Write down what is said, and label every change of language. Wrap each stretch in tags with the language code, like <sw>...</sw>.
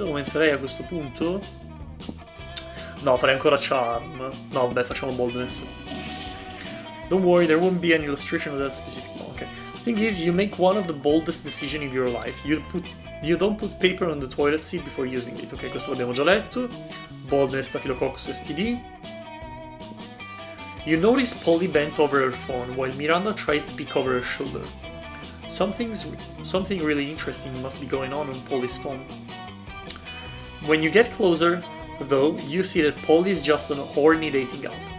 <it>Aumenterei a questo punto? No, farei ancora Charm. No, vabbè, facciamo Boldness.</it> <en>Don't worry, there won't be an illustration of that specific one. Okay. Thing is, you make one of the boldest decisions of your life. You don't put paper on the toilet seat before using it.</en> <it>Ok, questo l'abbiamo già letto. Boldness, Staphylococcus STD.</it> <en>You notice Polly bent over her phone while Miranda tries to peek over her shoulder. Something really interesting must be going on Polly's phone. When you get closer, though, you see that Polly is just on a horny dating app.</en>